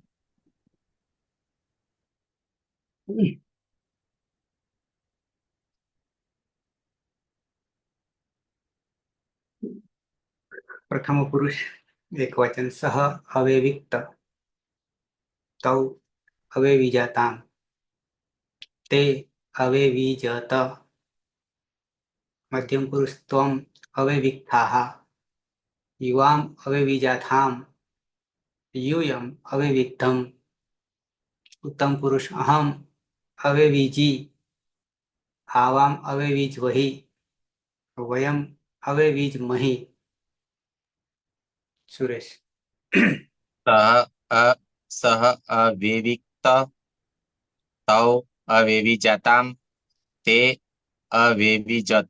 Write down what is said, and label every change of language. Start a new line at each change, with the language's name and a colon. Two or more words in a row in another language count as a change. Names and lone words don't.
Sanskrit: પ્રથમ પુરુષ એક વચન. સહ અવેવિક્ત તૌ અવેવિજાતામ તે અવેવિજત. મધ્યમ પુરુષ ત્વમ અવેવિક્તાઃ યુવામ અવેવિજાથામ यूयम अवेविक्तम. उत्तम पुरुष अहम अवेविजी आवाम अवेविज वही वयम अवेविज मही. सुरेश. सह अवेविक्त तौ अवेविजाताम ते अवेविजत.